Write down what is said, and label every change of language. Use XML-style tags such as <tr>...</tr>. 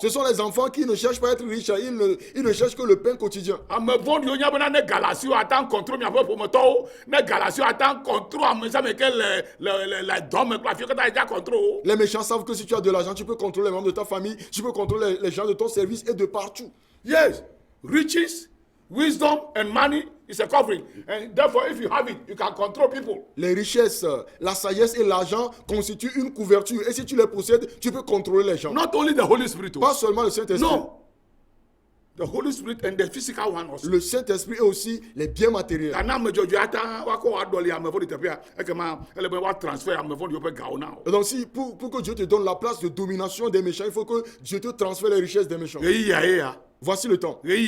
<fr>Ce sont les enfants qui ne cherchent pas à être riches, ils ne cherchent que le pain quotidien. Les méchants savent que si tu as de l'argent, tu peux contrôler les membres de ta famille, tu peux contrôler les gens de ton service et de partout.</fr> <en>Yes, riches, wisdom and money is a covering, and therefore if you have it, you can control people.</en> <fr>Les richesses, la sagesse et l'argent constituent une couverture, et si tu les possèdes, tu peux contrôler les gens.</fr> <en>Not only the Holy Spirit,</en> <fr>pas seulement le Saint-Esprit.</fr> <en>No. The Holy Spirit and the physical one also.</en> <fr>Le Saint-Esprit est aussi les biens matériels. Donc si pour que Dieu te donne la place de domination des méchants, il faut que Dieu te transfère les richesses des méchants. Voici le temps.</fr>